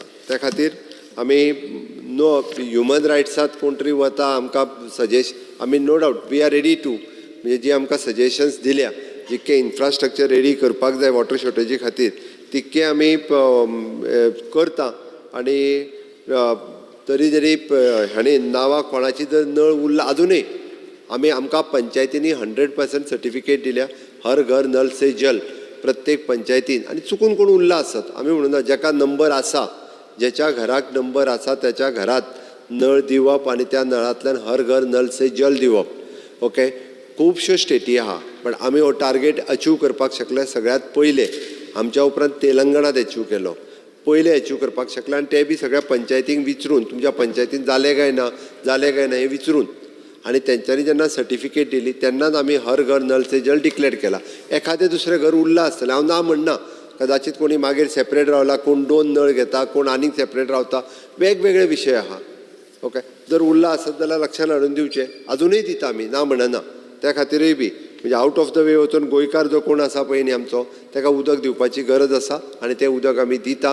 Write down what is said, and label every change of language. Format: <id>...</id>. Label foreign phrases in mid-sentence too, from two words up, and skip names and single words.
<kok>त्या खातीर आमी नो</kok> <en>human rights</en> <kok>कोण तरी वता आमकां आमी</kok> <en>no doubt we are ready to</en> <kok>म्हणजे जी आमकां सजेशन्स दिल्या जितके इन्फ्रास्ट्रक्चर रेडी करपाक जाय</kok> <en>water shortage</en> <kok>खातीर तितके आमी करता. आनी तरी जरी हांणी नांवां कोणाची जर नळ उरला अजुनूय आमकां पंचायतींनी 100% सर्टिफिकेट दिल्या हर घर नल से जल प्रत्येक पंचायतीन. आनी चुकून कोण उरला आसत आमी म्हणूना जेका नंबर आसा ज्याच्या घराक नंबर आसा त्याच्या घरात नळ दिवप आनी त्या नळांतल्यान हर घर नल से जल दिवप. ओके खुबश्यो स्टेटी आहा पण आमी हो टार्गेट अचीव करपाक शकले. सगळ्यात पयले आमच्या उपरांत तेलंगणात अचीव केलो. पयले अचीव करपाक शकले आनी ते बी सगळ्या पंचायतींक विचारून तुमच्या पंचायतीन जालें काय ना हें विचारून आनी तेंच्यांनी जेन्ना सर्टिफिकेट दिली तेन्नाच आमी हर घर नल से जल डिक्लेअर केला. एखादें दुसरें घर उरलां आसतलें हांव ना म्हणना कदाचित कोणी मागीर सेपरेट रावला कोण 2 नळ घेता कोण आनीक सेपरेट रावता वेगवेगळे विशय आहा. ओके जर उरला आसत जाल्यार लक्षांत हाडून दिवचें अजुनूय दिता आमी ना म्हणना. त्या खातीरूय बी म्हणजे</kok> <en>out of the way</en> <kok>वचून गोंयकार जो कोण आसा पळय न्ही आमचो ताका उदक दिवपाची गरज आसा आनी तें उदक आमी दिता.</kok>